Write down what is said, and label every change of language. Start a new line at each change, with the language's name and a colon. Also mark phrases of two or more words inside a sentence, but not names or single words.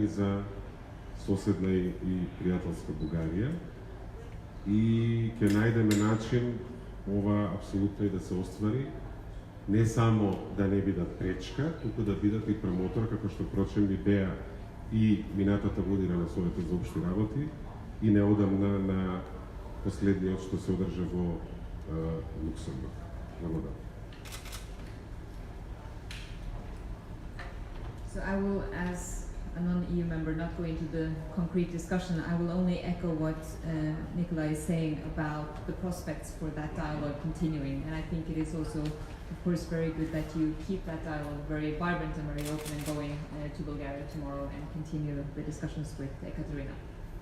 Macedonian: за соседна и пријателска Бугарија и ќе најдеме начин ова апсолутно и да се оствари, не само да не бидат пречка, туку да бидат и промотор, како што прочем би беа и минатата година на Советот за општи работи и неодамна на последниот што се одржа во Луксембург. Благодарам.
English: So I will, as a non-EU member, not go into the concrete discussion. I will only echo what Nikolai is saying about the prospects for that dialogue continuing. And I think it is also, of course, very good that you keep that dialogue very vibrant and very open and going to Bulgaria tomorrow and continue the discussions with Ekaterina.